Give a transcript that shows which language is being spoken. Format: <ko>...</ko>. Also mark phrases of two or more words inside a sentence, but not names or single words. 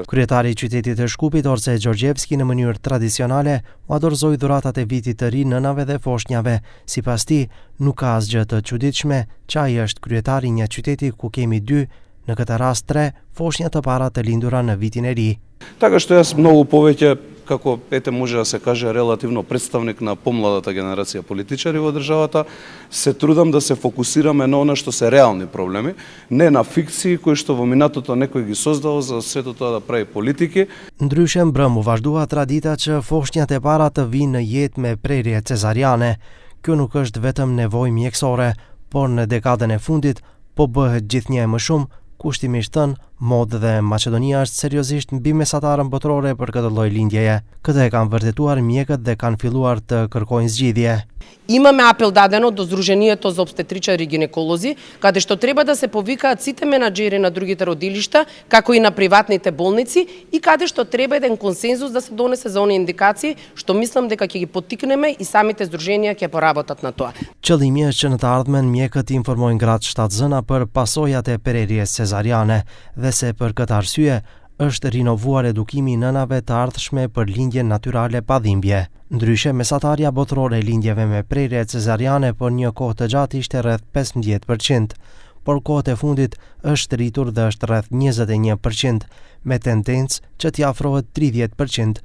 <sq>Kryetari i qytetit të Shkupit, Orse Gjorgjevski, në mënyrë tradicionale u dorëzoi dhuratat e vitit të ri nënave dhe foshnjave. Sipas tij, nuk ka asgjë të çuditshme që ai është kryetari një qyteti ku kemi 2, në këtë rast 3, foshnja të para të lindura në vitin e ri.</sq> <mk>Така што јас многу повеќе, како може да се каже релативно представник на помладата генерација политичари во државата, се трудам да се фокусираме на она што се реални проблеми, не на фикции кои што во минатото некој ги создал за сето тоа да прави политики.</mk> <sq>Ndryshe mbrëm u vazhdua tradita që foshnjat e para të vinë në jetë me prerje cezariane. Kjo nuk është vetëm nevojë mjekësore, por në dekadën e fundit po bëhet gjithnjë më shumë. Kushtimisht thënë, modë dhe Maqedonia është seriozisht mbi mesatarën botërore për këtë lloj lindjeje. Këtë e kanë vërtetuar mjekët dhe kanë filluar të kërkojnë zgjidhje.</sq> <mk>Имаме апел дадено до Сдруженијето за обстетричари и гинеколози, каде што треба да се повикаат сите менаџери на другите родилишта, како и на приватните болници, и каде што треба еден консензус да се донесе за оние индикации, што мислам дека ќе ги поттикнеме и самите здруженија ќе поработат на тоа.</mk> <sq>Qëllimi është që në të ardhmen mjekët informojnë gratë shtatzëna për pasojat e prerjes cezariane dhe se për këtë arsye është rinovuar edukimi i nënave të ardhshme për lindje natyrale pa dhimbje. Ndryshe, mesatarja botërore e lindjeve me prerje cezariane për një kohë të gjatë ishte rreth 15%, por kohët e fundit është rritur dhe është rreth 21%, me tendencë që t'i afrohet 30%.</sq>